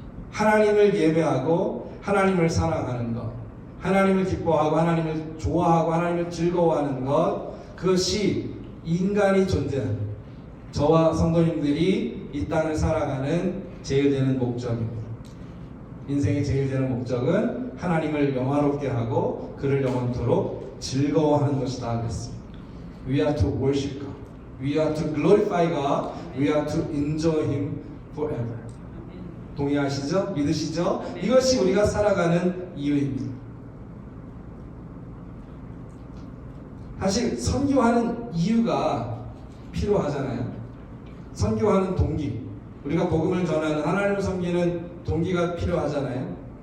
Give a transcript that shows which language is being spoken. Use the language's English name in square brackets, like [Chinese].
[Korean] 하나님을 예배하고 하나님을 사랑하는 것, 하나님을 기뻐하고 하나님을 좋아하고 하나님을 즐거워하는 것, 그것이 인간이 존재하는, 저와 성도님들이 이 땅을 살아가는 제일 되는 목적입니다. 인생의 제일 되는 목적은 하나님을 영화롭게 하고 그를 영원토록 즐거워하는 것이다 그랬습니다. [English] We are to worship God. We are to glorify God. We are to enjoy Him forever. [Korean] 동의하시죠? 믿으시죠? 이것이 우리가 살아가는 이유입니다. 사실 선교하는 이유가 필요하잖아요. 선교하는 동기, 우리가 복음을 전하는, 하나님을 섬기는 동기가 필요하잖아요.